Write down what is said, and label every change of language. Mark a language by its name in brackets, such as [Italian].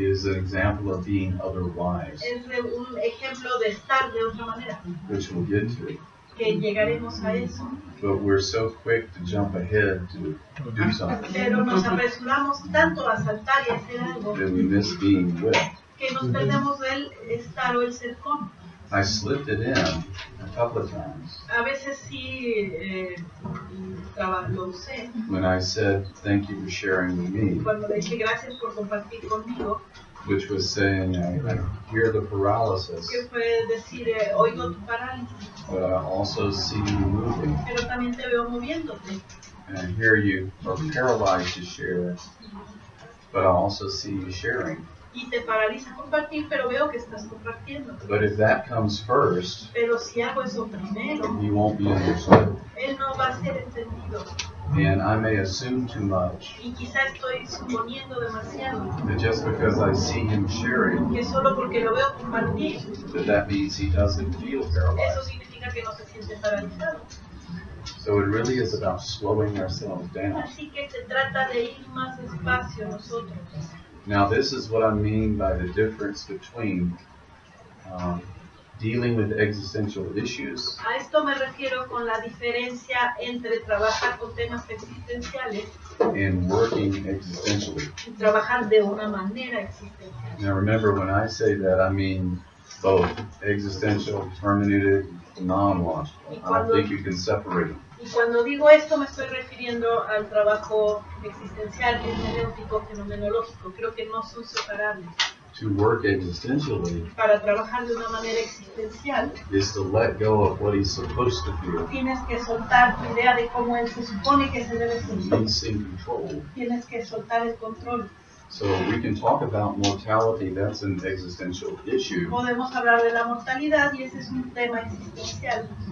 [English] is an example of being otherwise, [Spanish] es de un ejemplo de estar de otra manera, [English] which we'll get to. [Spanish] que llegaremos a eso. [English] But we're so quick to jump ahead to do something [Spanish] Pero nos apresuramos tanto a saltar y hacer algo [English] that we miss being with. [Spanish] que nos perdemos del estar o el ser con. [English] I slipped it in a couple of times [Spanish] A veces sí lo usé [English] when I said thank you for sharing with me, [Spanish] cuando le dije gracias por compartir conmigo, [English] which was saying I hear the paralysis, [Spanish] que fue decir oigo tu parálisis, [English] but I also see you moving, [Spanish] pero también te veo moviéndote. [English] and I hear you are paralyzed to share, but I also see you sharing. [Spanish] Y te paraliza compartir, pero veo que estás compartiendo. [English] But if that comes first, [Spanish] Pero si hago eso primero, [English] you won't be understood. [Spanish] él no va a ser entendido. [English] And I may assume too much [Spanish] Y quizá estoy suponiendo demasiado, [English] that just because I see him sharing, [Spanish] que solo porque lo veo compartir, [English] that means he doesn't feel [Spanish] eso [English] paralyzed. [Spanish] significa que no se siente paralizado. [English] So it really is about slowing ourselves down. [Spanish] Así que se trata de ir más despacio nosotros. [English] Now this is what I mean by the difference between dealing with existential issues [Spanish] A esto me refiero con la diferencia entre trabajar con temas existenciales [English] and working existentially. [Spanish] y trabajar de una manera existencial. [English] Now remember, when I say that, I mean both existential, hermeneutic, phenomenological. I don't think you can separate them. [Spanish] Y cuando digo esto me estoy refiriendo al trabajo existencial, hermenéutico, fenomenológico. Creo que no son separables. [English] To work existentially [Spanish] Para trabajar de una manera existencial, [English] is to let go of what he's supposed to feel, [Spanish] tienes que soltar tu idea de cómo él se supone que se debe sentir. [English] releasing control. [Spanish] Tienes que soltar el control. [English] So we can talk about mortality, that's an existential issue. [Spanish] Podemos hablar de la mortalidad y ese es un tema existencial.